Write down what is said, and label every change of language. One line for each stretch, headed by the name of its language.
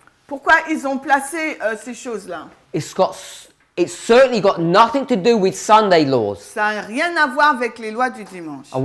French: pourquoi ils ont placé ces choses-là?
English: It's certainly got nothing to do with Sunday laws.
French: Ça n'a rien à voir avec les lois du dimanche.